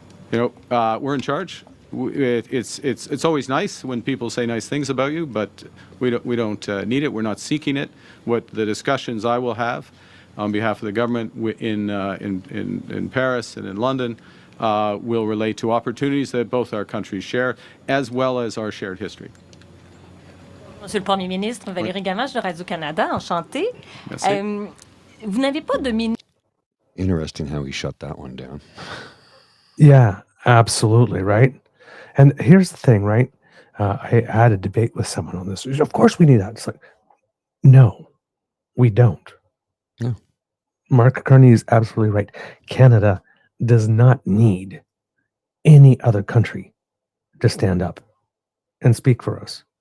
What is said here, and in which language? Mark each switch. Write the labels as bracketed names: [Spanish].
[English] You know, we're in charge. It's always nice when people say nice things about you, but we don't need it. We're not seeking it. What the discussions I will have on behalf of the government in Paris and in London will relate to opportunities that both our countries share, as well as our shared history. [French] Monsieur le Premier ministre, Valérie Gamache de Radio-Canada, enchantée. Merci. Vous n'avez pas de ministre. [English] Interesting how he shut that one down. Yeah, absolutely, right? And here's the thing, right? I had a debate with someone on this. Of course we need that. It's like, no, we don't. No. Mark Carney is absolutely right. Canada does not need any other country to stand up and speak for us.